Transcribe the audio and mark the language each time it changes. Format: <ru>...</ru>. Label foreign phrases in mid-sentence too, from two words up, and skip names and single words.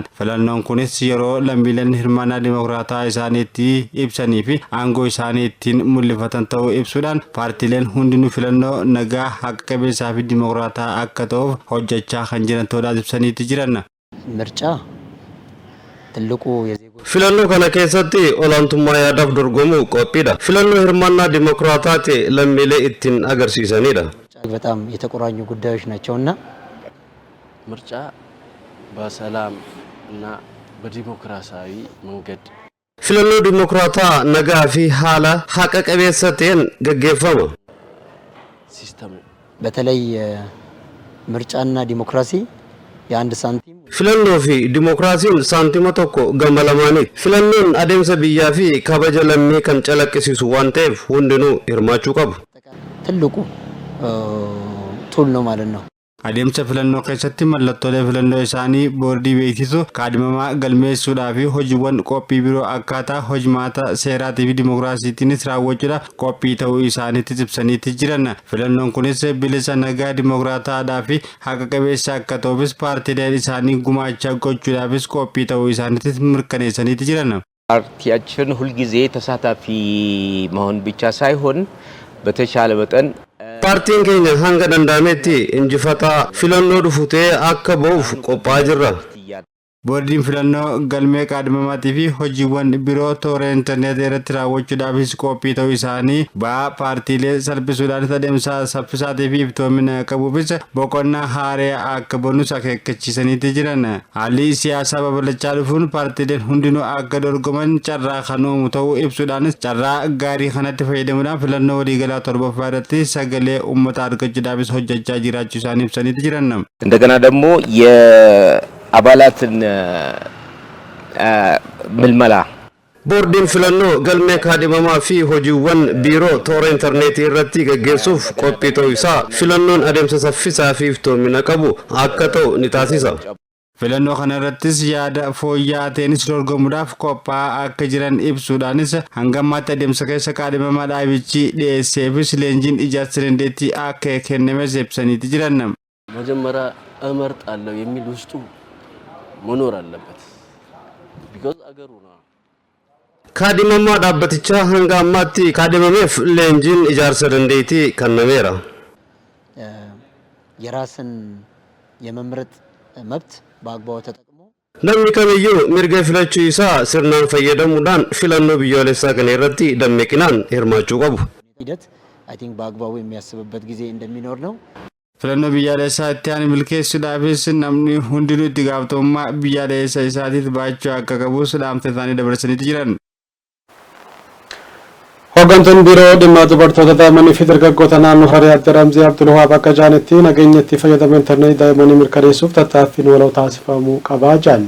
<om>Filannoon kunis yeroo lammiileen hirmaannaa dimokiraataa isaaniitti ibsanii fi aangoo isaanii ittiin mul'ifatan ta'uu ibsuudhaan paartileen hundinuu filannoo nagaa haqa qabeessaa fi dimokiraataa akka ta'uuf hojjechaa kan jiran ta'uudhaas ibsaniitti jiran. Filannoo kana keessatti olaantummaa yaadaaf dorgomuu qophiidha. Filannoo hirmaannaa dimokiraataati lammiilee ittiin agarsiisanidha.</om> <am>በጣም የተቆራኙ ጉዳዮች ናቸውና ምርጫ በሰላም እና በዲሞክራሲያዊ መንገድ</am> <om>Filannoo dimokiraataa nagaa fi haala haqa qabeessa ta'een gaggeeffama.</om> <am>በተለይ ምርጫና ዲሞክራሲ የአንድ ሳንቲም</am> <om>Filannoo fi dimokiraasiin saantima tokko gama lamaaniiti. Filannoon adeemsa biyyaa fi kabaja lammii kan calaqqisiisu waan ta'eef hundinuu hirmaachuu qabu.</om> <am>ትልቁ ቱል ነው ማለት ነው.</am> <om>Adeemsa filannoo keessatti mallattoolee filannoo isaanii boordii beeksisu kaadhimamaa galmeessuudhaa fi hojiiwwan qophii biroo akkaataa hojimaata seeraatii fi dimokiraasiitiinis raawwachuudhaaf qophii ta'uu isaaniitti ibsaniitti jiran. Filannoon kunis bilisa nagaa dimokiraataadhaa fi haqa qabeessa akka ta'uufis paartileen isaanii gumaacha gochuudhaafis qophii ta'uu isaaniitti mirkaneessaniitti jiran.</om> <am>ፓርቲያችን ሁልጊዜ ተሳታፊ መሆን ብቻ ሳይሆን በተቻለ መጠን</am> <om>Paartiin keenya hanga danda'ametti injifataa filannoo dhufutee akka ba'uuf qophaa'aa jirra. Boordiin filannoo galmee kaadhimamaatii fi hojiiwwan biroo toora intarneetii irratti raawwachuudhaafis qophii ta'uu isaanii ba'aa paartiilee salphisuudhaan adeemsa saffisaatii fi iftoomina qabuufis boqonnaa haaraa akka bonus akeekkachiisaniitti jiran. Haalli siyaasaa babal'achaa dhufuun paartiileen hundinuu akka dorgoman carraa kan uumu ta'uu ibsuudhaanis carraa gaarii kanatti fayyadamuudhaan filannoo waliigalaa torbaffaa irratti sagalee uummataa argachuudhaafis hojjechaa jiraachuu isaanii ibsaniitti jiran.</om> <am>እንደገና ደግሞ አባላትን ምልመላ</am> <om>Boordiin filannoo galmee kaadhimamaa fi hojiiwwan biiroo toora intarneetii irratti gaggeessuuf qophii ta'uu isaa filannoon adeemsa saffisaa fi iftoomina qabu akka ta'u ni taasisa. Filannoo kana irrattis yaada fooyya'aa ta'eenis dorgomuudhaaf qophaa'aa akka jiran ibsuudhaanis hanga ammaatti adeemsa keessa kaadhimamaa dhaabichi dhiyeesseefis leenjiin ijaarsa dandeettii akka kennames ibsaniitti jiran.</om> <am>መጀመሪያ እመርጣለሁ የሚል ውስጡ መኖር አለበት because አገሩ ነው.</am> <om>Kaadhimamaa dhaabbatichaa hanga ammaatti kaadhimameef leenjiin ijaarsa dandeettii kennameera.</om> <am>የራስን የመምረጥ መብት በአግባቡ ተጠቅሞ</am> <om>Namni kamiyyuu mirga filachuu isaa sirnaan fayyadamuudhaan filannoo biyyoolessaa kana irratti dammaqinaan hirmaachuu qabu.</om> <am>ሂደት</am> <en>I think</en> <am>በአግባቡ የሚያስብበት ጊዜ እንደሚኖር ነው.</am> <om>Filannoo biyyaalessaa itti aanu milkeessuudhaafis namni hundinuu itti gaafatamummaa biyyaalessa isaatiif baachuu akka qabu dhaamsa isaanii dabarsaniitti jiran. Hooggantuun biiroo dhimma dubartoota daa'immanii fi dargaggoota naannoo Harargee Aadde Ramzii Abdulwahaab akka jedhanitti nageenya itti fayyadama intarneetii daa'immanii mirkaneessuuf tattaaffiin waloo taasifamuu qaba jedhan.</om>